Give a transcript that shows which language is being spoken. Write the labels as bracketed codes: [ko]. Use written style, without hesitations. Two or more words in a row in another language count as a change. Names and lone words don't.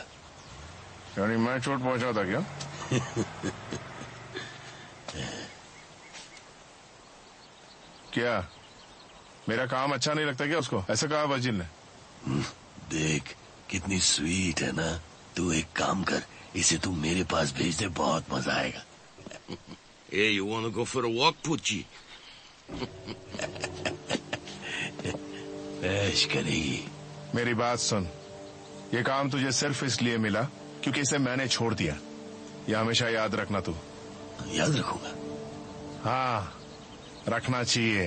[hi] यानी मैं चोट पहुंचाता क्या? क्या मेरा काम अच्छा नहीं लगता क्या उसको? ऐसा कहा वजीर ने। देख कितनी स्वीट है ना। तू एक काम कर, इसे तू मेरे पास भेज दे, बहुत मजा आएगा। [en] Hey, you wanna go for a walk, Pucci? [hi] ऐश करेगी। मेरी बात सुन, ये काम तुझे सिर्फ इसलिए मिला क्योंकि इसे मैंने छोड़ दिया। ये हमेशा याद रखना तू। याद रखूंगा। हाँ, रखना चाहिए।